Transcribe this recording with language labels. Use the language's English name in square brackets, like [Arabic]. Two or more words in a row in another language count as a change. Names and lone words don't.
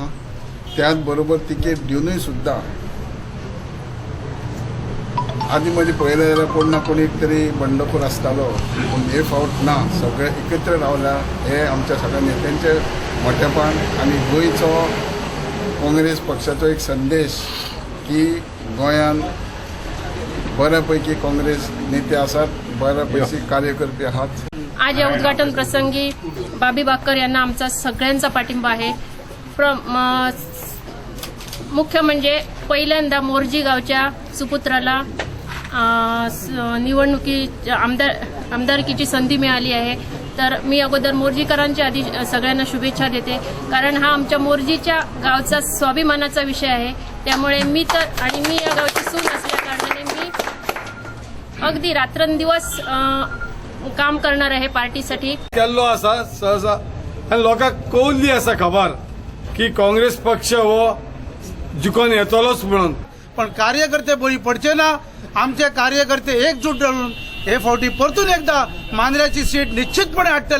[Konkani] त्याच बरोबर तिकेट दिवनूय सुद्दां आदी मदीं पळयलें जाल्यार कोण ना कोण एक तरी बंडखोर आसतालो पूण हे फावट ना. सगळे एकत्र रावल्या हे आमच्या सगळ्या नेत्यांचें मोठेपण आनी गोंयचो काँग्रेस पक्षाचो एक संदेश की गोंयांत बऱ्यापैकी काँग्रेस नेते आसात, बऱ्यापैकी कार्य करपी आहात. [Marathi] आज या उद्घाटन प्रसंगी बाबी बाक्कर यांना आमचा सगळ्यांचा पाठिंबा आहे. मुख्य म्हणजे पहिल्यांदा मोर्जी गावच्या सुपुत्राला निवडणुकी आमदारकीची संधी मिळाली आहे. तर मी अगोदर मोर्जीकरांच्या आधी सगळ्यांना शुभेच्छा देते, कारण हा आमच्या मोर्जीच्या गावचा स्वाभिमानाचा विषय आहे. त्यामुळे मी या गावची सून असल्या कारणाने मी अगदी रात्रंदिवस काम करणार आहे पार्टीसाठी. [Konkani] केल्लो आसा सहसा आनी लोकांक कळिल्ली आसा खबर की काँग्रेस पक्ष हो जिखून येतलोच म्हणून. पण कार्यकर्ते बळी पडचे ना. आमचे कार्यकर्ते एकजूट राहून हे फावटी परतून एकदा मांद्र्याची सीट निश्चितपणे हाडटले.